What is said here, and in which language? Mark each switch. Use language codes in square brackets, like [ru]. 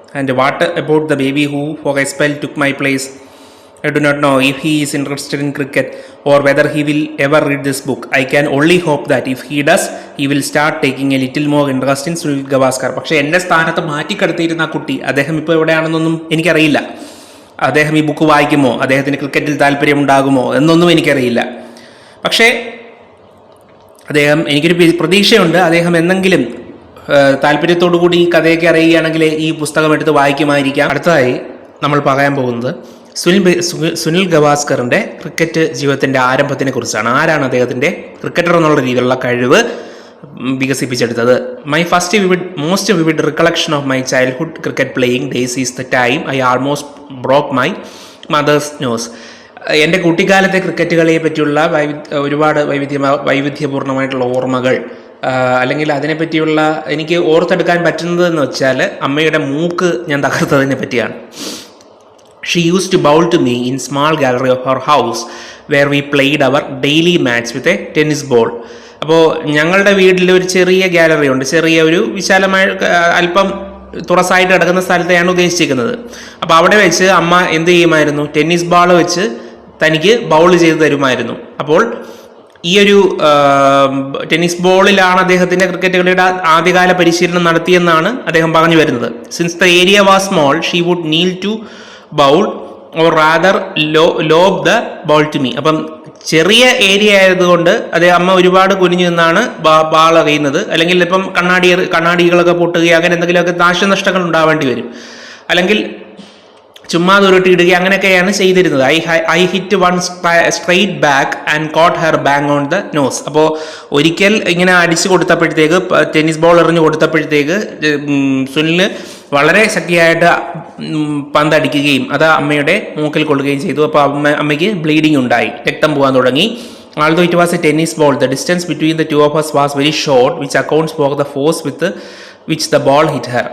[en] And what about the baby who for a spell took my place? I do not know if he is interested in cricket or whether he will ever read this book. I can only hope that if he does, he will start taking a little more interest in Sunil Gavaskar. [ml] പക്ഷേ എൻ്റെ സ്ഥാനത്ത് മാറ്റിക്കടത്തിയിരുന്ന ആ കുട്ടി, അദ്ദേഹം ഇപ്പോൾ എവിടെയാണെന്നൊന്നും എനിക്കറിയില്ല. അദ്ദേഹം ഈ ബുക്ക് വായിക്കുമോ, അദ്ദേഹത്തിന് ക്രിക്കറ്റിൽ താല്പര്യമുണ്ടാകുമോ എന്നൊന്നും എനിക്കറിയില്ല. പക്ഷേ എനിക്കൊരു പ്രതീക്ഷയുണ്ട്, അദ്ദേഹം എന്തെങ്കിലും താല്പര്യത്തോടു കൂടി ഈ കഥയൊക്കെ അറിയുകയാണെങ്കിൽ ഈ പുസ്തകം എടുത്ത് വായിക്കുമായിരിക്കാം. അടുത്തതായി നമ്മൾ പറയാൻ പോകുന്നത് സുനിൽ ഗവാസ്കറിൻ്റെ ക്രിക്കറ്റ് ജീവിതത്തിൻ്റെ ആരംഭത്തിനെ കുറിച്ചാണ്. ആരാണ് അദ്ദേഹത്തിൻ്റെ ക്രിക്കറ്റർ എന്നുള്ള രീതിയിലുള്ള കഴിവ് വികസിപ്പിച്ചെടുത്തത്? [en] My most vivid recollection of my childhood cricket playing days is the time I almost broke my mother's nose. [ml] എൻ്റെ കുട്ടിക്കാലത്തെ ക്രിക്കറ്റ് കളിയെ പറ്റിയുള്ള ഒരുപാട് വൈവിധ്യപൂർണ്ണമായിട്ടുള്ള ഓർമ്മകൾ, അല്ലെങ്കിൽ അതിനെപ്പറ്റിയുള്ള എനിക്ക് ഓർത്തെടുക്കാൻ പറ്റുന്നതെന്ന് വെച്ചാൽ അമ്മയുടെ മൂക്ക് ഞാൻ തകർത്തതിനെ പറ്റിയാണ്. [en] She used to bowl to me in small gallery of her house where we played our daily match with a tennis ball. [ml] അപ്പോൾ ഞങ്ങളുടെ വീട്ടിൽ ഒരു ചെറിയ ഗാലറി ഉണ്ട്, ചെറിയ ഒരു വിശാലമായ അല്പം തുറസായിട്ട് കിടക്കുന്ന സ്ഥലത്തെയാണ് ഉദ്ദേശിച്ചിരിക്കുന്നത്. അപ്പോൾ അവിടെ വെച്ച് അമ്മ എന്ത് ചെയ്യുമായിരുന്നു? ടെന്നീസ് ബാൾ വെച്ച് തനിക്ക് ബൗൾ ചെയ്ത് തരുമായിരുന്നു. അപ്പോൾ ഈ ഒരു ടെന്നീസ് ബോളിലാണ് അദ്ദേഹത്തിൻ്റെ ക്രിക്കറ്റ് കളിയുടെ ആദ്യകാല പരിശീലനം നടത്തിയെന്നാണ് അദ്ദേഹം പറഞ്ഞു വരുന്നത്. [en] Since the area was small she would kneel to bowl or rather lob the ball to me. [ml] അപ്പം ചെറിയ ഏരിയ ആയതുകൊണ്ട് അമ്മ ഒരുപാട് കുനിഞ്ഞു നിന്നാണ് ബാൾ എറിയുന്നത്. അല്ലെങ്കിൽ ഇപ്പം കണ്ണാടികളൊക്കെ പൊട്ടുകയോ അങ്ങനെ എന്തെങ്കിലുമൊക്കെ നാശനഷ്ടങ്ങൾ ഉണ്ടാവേണ്ടി വരും. അല്ലെങ്കിൽ ചുമ്മാ ഉരുട്ടിയിടുക അങ്ങനെയൊക്കെയാണ് ചെയ്തിരുന്നത്. [en] I hit one straight back and caught her bang on the nose. [ml] അപ്പോൾ ഒരിക്കൽ ഇങ്ങനെ അടിച്ചു കൊടുത്തപ്പോഴത്തേക്ക്, ടെന്നീസ് ബോൾ എറിഞ്ഞു കൊടുത്തപ്പോഴത്തേക്ക് സുനിൽ വളരെ ശക്തിയായിട്ട് പന്തടിക്കുകയും അത് അമ്മയുടെ മൂക്കിൽ കൊള്ളുകയും ചെയ്തു. അപ്പോൾ അമ്മയ്ക്ക് ബ്ലീഡിങ് ഉണ്ടായി, രക്തം പോകാൻ തുടങ്ങി. [en] Although it was a tennis ball, the distance between the two of us was very short, which accounts for the force with which the ball hit her.